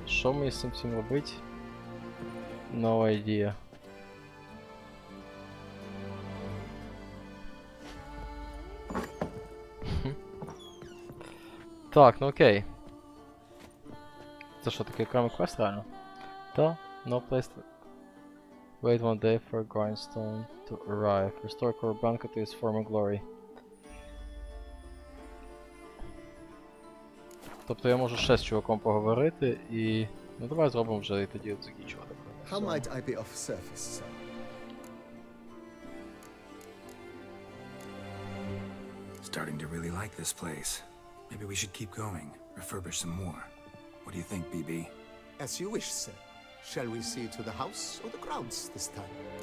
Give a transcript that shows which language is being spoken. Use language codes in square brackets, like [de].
[uk] Що ми з цим всім робити? [en] No idea. [uk] Так, ну окей. Це що, такий окремий квест реально? [en] Та, no place to... Wait one day for a grindstone to arrive. Restore Korbanka to his former glory. [uk] Тобто я можу ще з чуваком поговорити і... Ну давай зробимо вже і тоді закінчувати. [en] How might I be of service, sir? Starting to really like this place. Maybe we should keep going, refurbish some more. What do you think, BB? As you wish, sir. Shall we see to the house or the grounds this time?